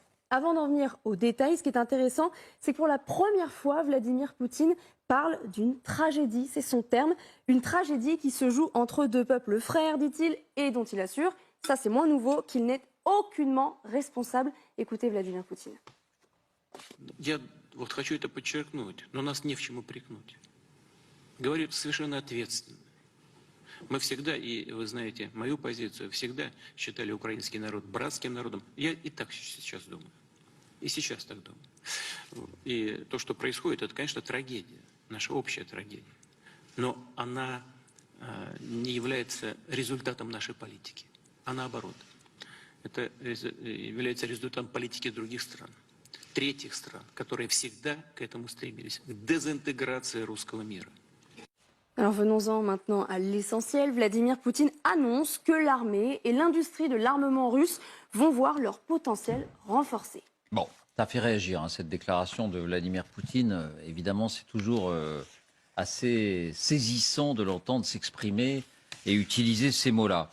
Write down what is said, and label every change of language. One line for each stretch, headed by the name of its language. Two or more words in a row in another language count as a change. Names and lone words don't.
French: Avant d'en venir aux détails, ce qui est intéressant, c'est que pour la première fois, Vladimir Poutine parle d'une tragédie, c'est son terme, une tragédie qui se joue entre deux peuples frères, dit-il, et dont il assure, ça c'est moins nouveau, qu'il n'est aucunement responsable. Écoutez Vladimir Poutine.
Russian: Я вот хочу это подчеркнуть, но нас не в чем упрекнуть. Говорю это совершенно ответственно. Мы всегда, и вы знаете мою позицию, всегда считали украинский народ братским народом. Я и так сейчас думаю. И сейчас так думаю. И то, что происходит, это, конечно, трагедия, наша общая трагедия. Но она не является результатом нашей политики, а наоборот. Это является результатом политики других стран, третьих стран, которые всегда к этому стремились, к дезинтеграции русского мира.
French: Alors venons-en maintenant à l'essentiel. Vladimir Poutine annonce que l'armée et l'industrie de l'armement russe vont voir leur potentiel renforcé. Bon, ça fait réagir hein, cette déclaration de Vladimir Poutine. Évidemment, c'est toujours assez saisissant de l'entendre s'exprimer et utiliser ces mots-là.